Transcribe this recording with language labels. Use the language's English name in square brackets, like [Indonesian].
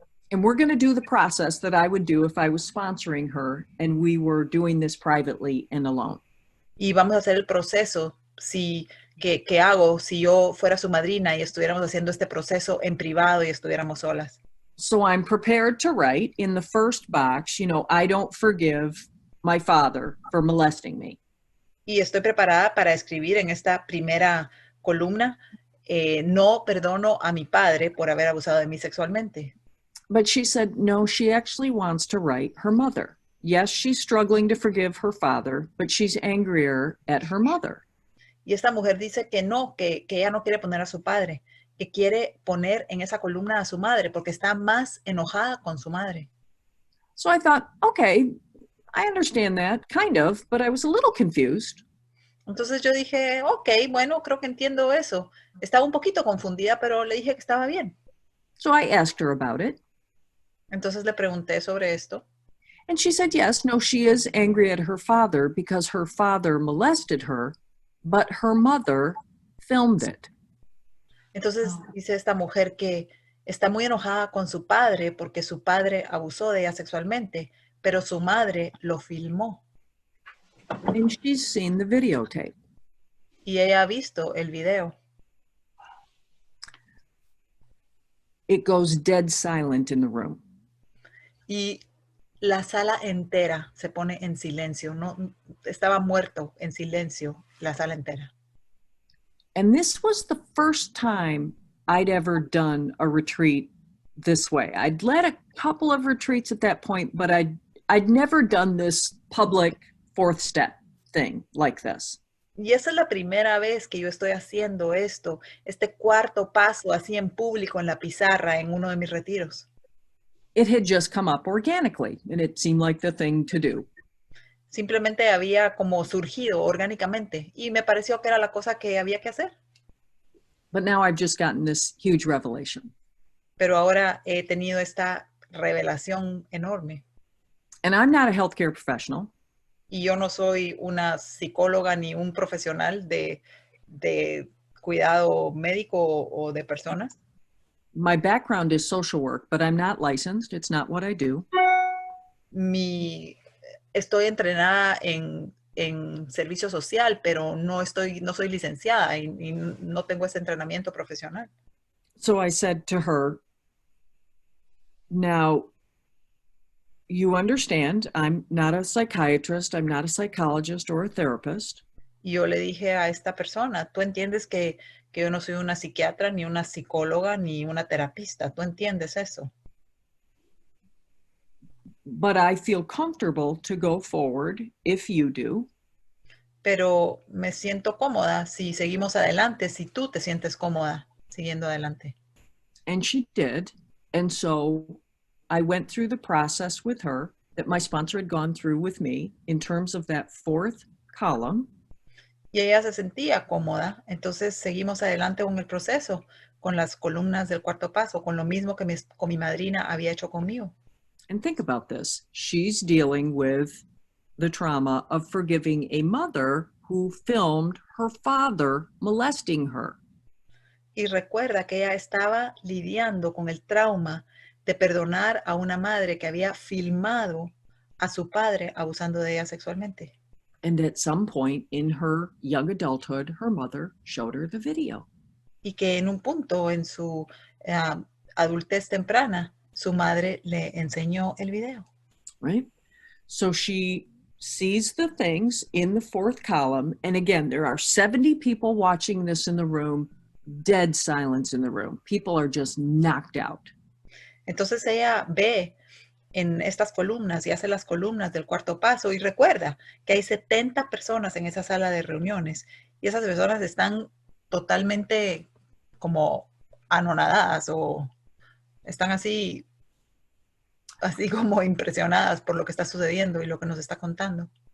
[English] And we're going to do the process that I would do if I was sponsoring her and we were doing this privately and alone. [Spanish] Y vamos a hacer el proceso que hago si yo fuera su madrina y estuviéramos haciendo este proceso en privado y estuviéramos solas. [English] So I'm prepared to write in the first box, I don't forgive my father for molesting me. [Spanish] Y estoy preparada para escribir en esta primera columna, no perdono a mi padre por haber abusado de mí sexualmente. [English] But she said, no, she actually wants to write her mother. Yes, she's struggling to forgive her father, but she's angrier at her mother. [Spanish] Y esta mujer dice que no, que ella no quiere poner a su padre, que quiere poner en esa columna a su madre porque está más enojada con su madre. [English] So I thought, okay, I understand that, kind of, but I was a little confused. [Spanish] Entonces yo dije, ok, bueno, creo que entiendo eso. Estaba un poquito confundida, pero le dije que estaba bien. [English] So I asked her about it. [Spanish] Entonces le pregunté sobre esto. [English] And she said, yes, no, she is angry at her father because her father molested her, but her mother filmed it. [Spanish] Entonces dice esta mujer que está muy enojada con su padre porque su padre abusó de ella sexualmente, pero su madre lo filmó. [English] And she's seen the videotape. [Spanish] Y ella ha visto el video. [English] It goes dead silent in the room. [Spanish] Y la sala entera se pone en silencio. No, estaba muerto en silencio la sala entera. [English] And this was the first time I'd ever done a retreat this way. I'd led a couple of retreats at that point, but I'd never done this public fourth step thing like this. [Spanish] Y esa es la primera vez que yo estoy haciendo esto, este cuarto paso así en público en la pizarra en uno de mis retiros. [English] It had just come up organically, and it seemed like the thing to do. [Spanish] Simplemente había como surgido orgánicamente y me pareció que era la cosa que había que hacer. [English] But now I've just gotten this huge revelation. [Spanish] Pero ahora he tenido esta revelación enorme. [English] And I'm not a healthcare professional. [Spanish] Y yo no soy una psicóloga ni un profesional de cuidado médico o de personas. [English] My background is social work, but I'm not licensed. It's not what I do. [Spanish] Estoy entrenada en servicio social, pero no soy licenciada y no tengo ese entrenamiento profesional. [English] So I said to her, now, you understand, I'm not a psychiatrist, I'm not a psychologist or a therapist. [Spanish] Y yo le dije a esta persona, tú entiendes que yo no soy una psiquiatra, ni una psicóloga, ni una terapista. ¿Tú entiendes eso? [English] But I feel comfortable to go forward if you do. [Spanish] Pero me siento cómoda si seguimos adelante, si tú te sientes cómoda siguiendo adelante. [English] And she did. And so I went through the process with her that my sponsor had gone through with me in terms of that fourth column. [Spanish] Y ella se sentía cómoda, entonces seguimos adelante con el proceso, con las columnas del cuarto paso, con lo mismo que con mi madrina había hecho conmigo. [English] And think about this. She's dealing with the trauma of forgiving a mother who filmed her father molesting her. [Spanish] Y recuerda que ella estaba lidiando con el trauma de perdonar a una madre que había filmado a su padre abusando de ella sexualmente. [English] And at some point in her young adulthood, her mother showed her the video. [Spanish] Y que en un punto en su adultez temprana, su madre le enseñó el video. [English] Right? So she sees the things in the fourth column. And again, there are 70 people watching this in the room, dead silence in the room. People are just knocked out. [Spanish] Entonces ella ve en estas columnas y hace las columnas del cuarto paso y recuerda que hay 70 personas en esa sala de reuniones y esas personas están totalmente como anonadadas o están así como impresionadas por lo que está sucediendo y lo que nos está contando.